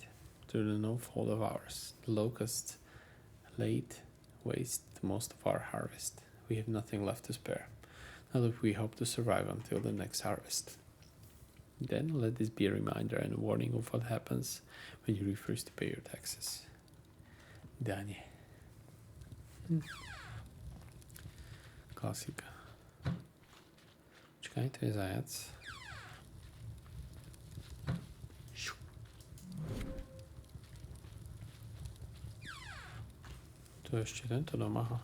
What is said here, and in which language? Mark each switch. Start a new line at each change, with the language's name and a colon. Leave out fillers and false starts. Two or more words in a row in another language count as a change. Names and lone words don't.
English: "Through no fault of ours, the locusts laid waste most of our harvest. We have nothing left to spare. Not if we hope to survive until the next harvest. Then let this be a reminder and a warning of what happens when you refuse to pay your taxes."
Slovak: Danie. Klasika. Počkaj, to je zajac. To je ešte tento dom, aha.